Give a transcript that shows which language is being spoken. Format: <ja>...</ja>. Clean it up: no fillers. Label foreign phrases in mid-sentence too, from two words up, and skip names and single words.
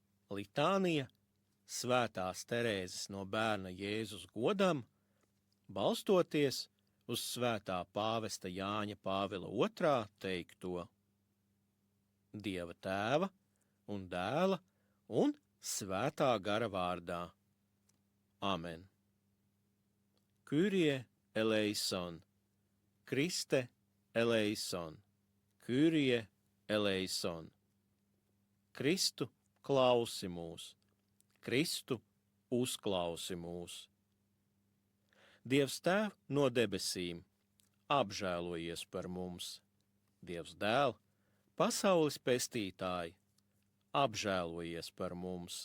<lv>Litānija Svētās Terēzes no Bērna Jēzus godam, balstoties uz Svētā pāvesta Jāņa Pāvila II teikto: Dieva Tēva un Dēla un Svētā gara vārdā. Amen.</lv> <el>Κύριε ἐλέησον, Χριστὲ ἐλέησον, Κύριε ἐλέησον.</el> <lv>Kristu klausi mūs, Kristu uzklausi mūs. Dievs Tēv no debesīm, apžēlojies par mums. Dievs Dēl, pasaules pestītāji, apžēlojies par mums.</lv>